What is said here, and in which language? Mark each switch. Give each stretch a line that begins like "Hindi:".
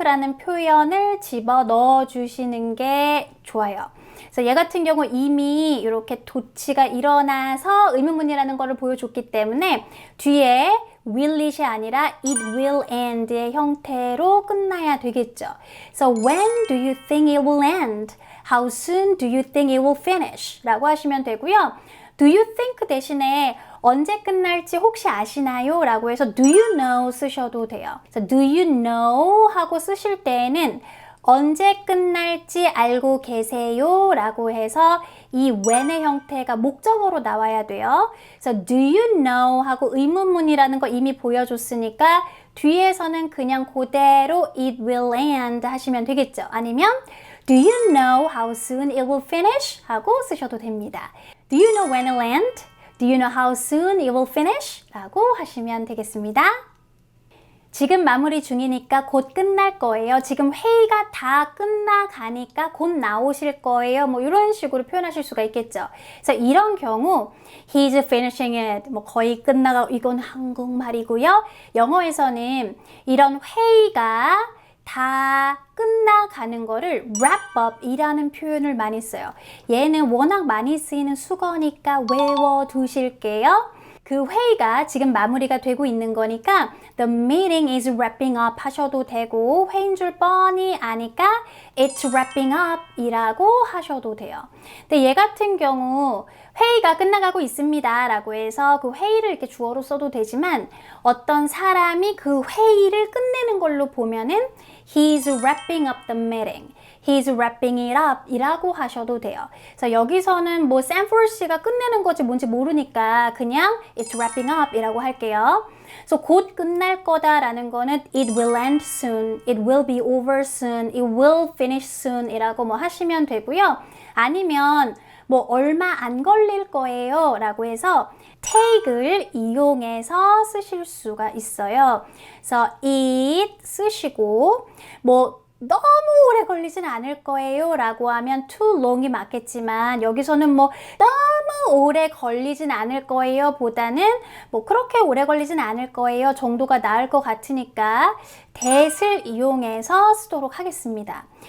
Korean: 라는 표현을 집어 넣어 주시는 게 좋아요. 그래서 얘 같은 경우 이미 이렇게 도치가 일어나서 의문문이라는 거를 보여줬기 때문에 뒤에 will it이 아니라
English: it will end
Korean: 의 형태로 끝나야 되겠죠.
English: So when do you think it will end? How soon do you think it will finish?
Korean: 라고 하시면 되고요.
English: Do you think
Korean: 대신에 언제 끝날지 혹시 아시나요? 라고 해서
English: do you know
Korean: 쓰셔도 돼요. 그래서 do you know 하고 쓰실 때에는 언제 끝날지 알고 계세요? 라고 해서 이 when의 형태가 목적어로 나와야 돼요. 그래서 do you know 하고 의문문이라는 거 이미 보여줬으니까 뒤에서는 그냥 그대로
English: it will end
Korean: 하시면 되겠죠.
English: 아니면 do you know how soon it will finish?
Korean: 하고 쓰셔도 됩니다.
English: Do you know when it will end? Do you know how soon it will finish?
Korean: 라고 하시면 되겠습니다. 지금 마무리 중이니까 곧 끝날 거예요. 지금 회의가 다 끝나가니까 곧 나오실 거예요. 뭐 이런 식으로 표현하실 수가 있겠죠. 그래서 이런 경우
English: he's finishing it
Korean: 뭐 거의 끝나가고 이건 한국말이고요. 영어에서는 이런 회의가 다 끝나가는 거를 wrap up 이라는 표현을 많이 써요. 얘는 워낙 많이 쓰이는 수거니까 외워두실게요. 그 회의가 지금 마무리가 되고 있는 거니까
English: the meeting is wrapping up
Korean: 하셔도 되고 회의인 줄 뻔히 아니까
English: it's wrapping up
Korean: 이라고 하셔도 돼요. 근데 얘 같은 경우 회의가 끝나가고 있습니다 라고 해서 그 회의를 이렇게 주어로 써도 되지만 어떤 사람이 그 회의를 끝내는 걸로 보면은
English: he's wrapping up the meeting. He's wrapping it up
Korean: 이라고 하셔도 돼요. 그래서 여기서는 뭐 샌포드 씨가 끝내는 거지 뭔지 모르니까 그냥
English: it's wrapping up
Korean: 이라고 할게요. 그래서 곧 끝날 거다라는 거는
English: it will end soon, it will be over soon, it will finish soon
Korean: 이라고 뭐 하시면 되고요. 아니면 뭐 얼마 안 걸릴 거예요 라고 해서 take을 이용해서 쓰실 수가 있어요. 그래서 it 쓰시고 뭐 너무 오래 걸리진 않을 거예요 라고 하면 too long이 맞겠지만 여기서는 뭐 너무 오래 걸리진 않을 거예요 보다는 뭐 그렇게 오래 걸리진 않을 거예요 정도가 나을 것 같으니까 that을 이용해서 쓰도록 하겠습니다.